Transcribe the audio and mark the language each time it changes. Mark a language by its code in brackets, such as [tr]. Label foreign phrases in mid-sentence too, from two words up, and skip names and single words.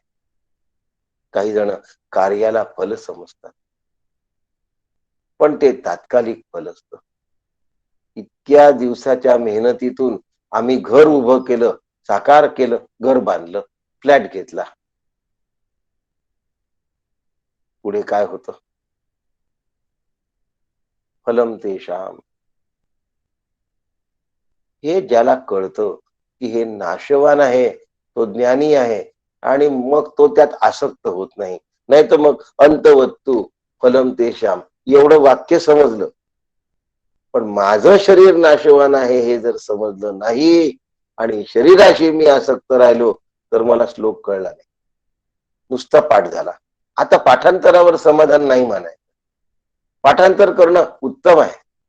[mr] काही जण कार्याला फल समजतात, पण ते तात्कालिक फल असतं. इतक्या दिवसाच्या मेहनतीतून आम्ही घर उभं केलं, साकार केलं, घर बांधलं, फ्लॅट घेतला. पुढे काय होतं? [sa] फलम तेषाम. [mr] हे ज्याला कळतं की हे नाशवान आहे, तो ज्ञानी आहे, आणि मग तो त्यात आसक्त होत नाही. नाही तर मग [sa] अंतवत्तु फलम तेषाम [mr] एवढं वाक्य समजलं, पण माझं शरीर नाशवान आहे हे जर समजलं नाही आणि शरीराशी मी आसक्त राहिलो तर मला श्लोक कळला नाही, नुसता पाठ झाला. आता पाठांतरावर समाधान नाही मानाय, पाठांतर करणं उत्तम आहे.